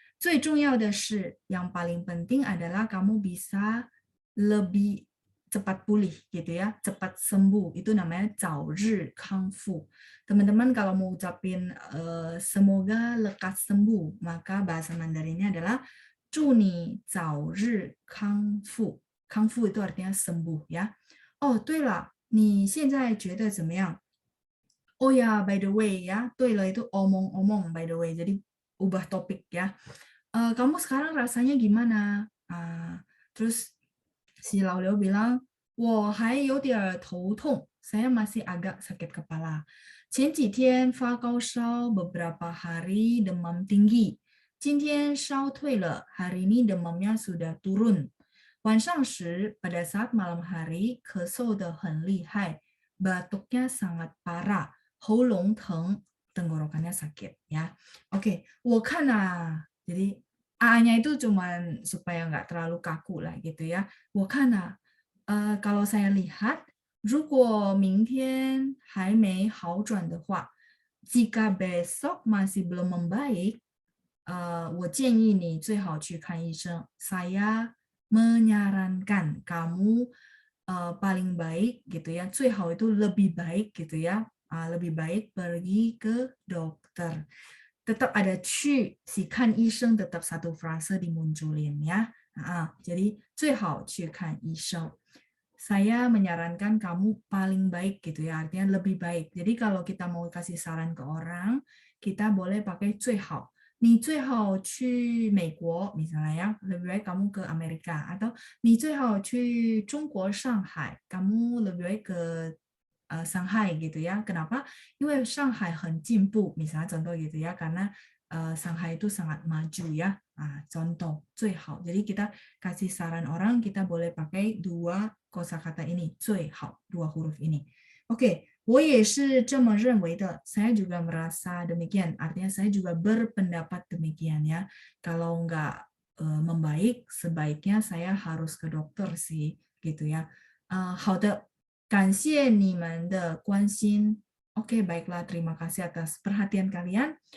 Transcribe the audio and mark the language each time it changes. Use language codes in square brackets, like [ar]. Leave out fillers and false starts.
[zh] 最重要的是 [id] yang paling penting adalah kamu bisa lebih cepat pulih gitu ya, cepat sembuh. Itu namanya 早日康复. Teman-teman kalau mau ucapin semoga lekas sembuh, maka bahasa Mandarinnya adalah [zh] 祝你早日康复. [id] 康复 itu artinya sembuh ya. [zh] Oh, 对了，你现在觉得怎么样？ [id] Oh ya, by the way ya, 对了itu omong-omong by the way. Jadi ubah topik ya. Kamu sekarang rasanya gimana? Terus si Laulio bilang, [zh] 我还有点头痛, [id] saya masih agak sakit kepala. [zh] 前几天发高烧, [id] beberapa hari demam tinggi. [zh] 今天烧退了, [id] hari ini demamnya sudah turun. 晚上时, pada saat malam hari, [zh] 咳嗽得很厉害, [id] batuknya sangat parah, [zh] 喉咙疼, [id] tenggorokannya sakit ya. Oke, 我看啊, jadi A-nya itu cuman supaya nggak terlalu kaku lah gitu ya. [zh] 我看啊, [id] kalau saya lihat, [zh] 如果明天还没好转的话, [id] jika besok masih belum membaik, [zh] 我建议你最好去看医生. [id] Saya menyarankan kamu paling baik gitu ya. 最好 itu lebih baik gitu ya. Lebih baik pergi ke dokter. Tetap ada 去 si 看医生 tetap satu frase dimunculin ya. [zh] Jadi 最好去看医生. [id] Saya menyarankan kamu paling baik gitu ya, artinya lebih baik. Jadi kalau kita mau kasih saran ke orang, kita boleh pakai 最好. [zh] 你最好去美国 [id] misalnya ya, lebih baik kamu ke Amerika, atau [zh] 你最好去中国上海, [id] kamu lebih baik ke Shanghai gitu ya. Kenapa? [zh] 因为上海很进步, [id] misalnya contoh gitu ya, karena Shanghai itu sangat maju ya. Contoh, 最好.Jadi kita kasih saran orang, kita boleh pakai dua kosakata ini, 最好, dua huruf ini. [zh] Oke, 我也是这么认为的. [id] Saya juga merasa demikian. Artinya saya juga berpendapat demikian ya. Kalau nggak membaik, sebaiknya saya harus ke dokter sih, gitu ya. [zh] 好的，感谢你们的关心. [id] Oke, baiklah, terima kasih atas perhatian kalian.